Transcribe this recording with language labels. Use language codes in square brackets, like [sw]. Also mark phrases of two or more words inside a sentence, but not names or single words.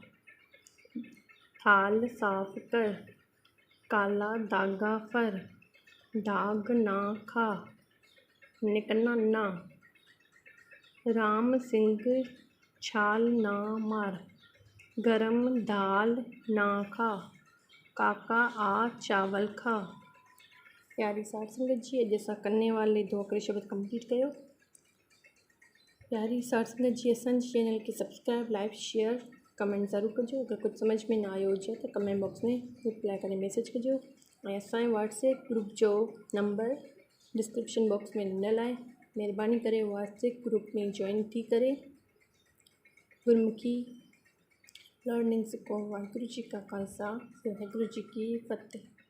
[pa] ਥਾਲ ਸਾਫ਼ ਕਰ ਕਾਲਾ ਦਾਗਾ ਫਰ ਦਾਗ ਨਾ ਖਾ ਨਿਕੰਨਾ ਨਾ ਰਾਮ ਸਿੰਘ ਛਾਲ ਨਾ ਮਾਰ ਗਰਮ ਦਾਲ ਨਾ ਖਾ ਕਾਕਾ ਆ ਚਾਵਲ ਖਾ। ਪਿਆਰੀ ਸਾਠ ਸੰਗਤ ਜੀ [sd] अॼु असां कन्ने वाले दो अखरे शब्द कंप्लीट कयो। [pa] ਪਿਆਰੀ ਸਾਠ ਸੰਗਤ ਜੀ [sd] असांजे चैनल खे [en] subscribe like share comment [sd] ज़रूरु कजो। अगरि कुझु सम्झ में न आयो हुजे त [en] comment box [sd] में रिप्लाई करे मैसेज कजो ऐं असांजे [en] WhatsApp group [sd] जो नंबर [en] description box [sd] में ॾिनल आहे। महिरबानी करे [en] WhatsApp group [sd] में जॉइन थी करे [en] Gurmukhi learning [sd] सिखो। [pa] ਵਾਹਿਗੁਰੂ ਜੀ ਕਾ ਖ਼ਾਲਸਾ ਵਾਹਿਗੁਰੂ ਜੀ ਕੀ ਫ਼ਤਿਹ।